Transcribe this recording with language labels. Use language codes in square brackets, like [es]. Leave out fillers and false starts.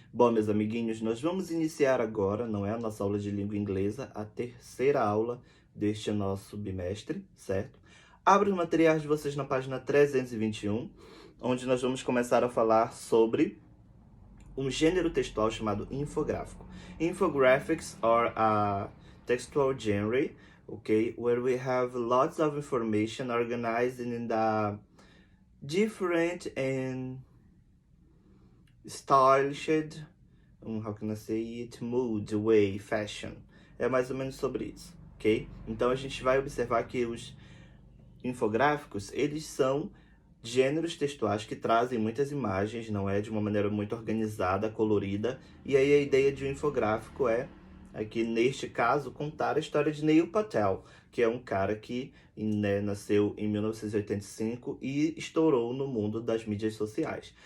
[pt] Bom, meus amiguinhos, nós vamos iniciar agora, não é a nossa aula de língua inglesa, a terceira aula deste nosso bimestre, certo? Abra os materiais de vocês na página 321, onde nós vamos começar a falar sobre um gênero textual chamado infográfico. [en] Infographics are a textual genre, okay, where we have lots of information organized in the different and stylish, how can I say it, mood, way, fashion. [pt] É mais ou menos sobre isso, ok? Então a gente vai observar que os infográficos, eles são gêneros textuais que trazem muitas imagens, não é? De uma maneira muito organizada, colorida. E aí a ideia de um infográfico é, aqui neste caso, contar a história de Neil Patel, que é um cara que nasceu em 1985 e estourou no mundo das mídias sociais.